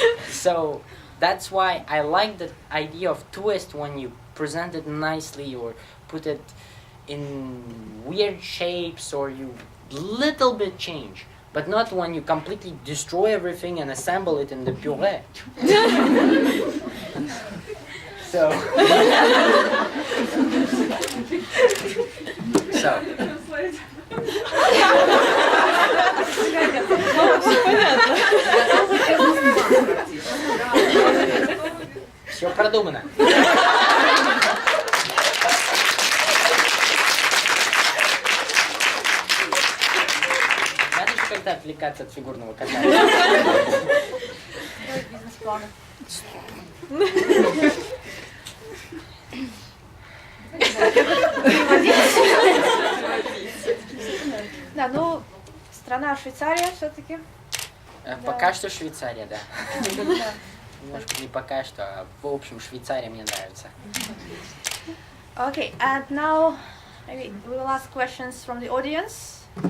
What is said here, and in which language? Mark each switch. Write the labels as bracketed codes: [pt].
[en] So that's why I like the idea of twist when you present it nicely or put it in weird shapes or you little bit change. But not when you completely destroy everything and assemble it in the puree. [ru] So все продумано. Надо же как-то отвлекаться от фигурного катания. Бизнес-планы. Да, ну, страна Швейцария все-таки. Пока что Швейцария, да. Немножко не пока что, а в общем Швейцария мне нравится. [en] Okay, and now maybe we will ask questions from the audience.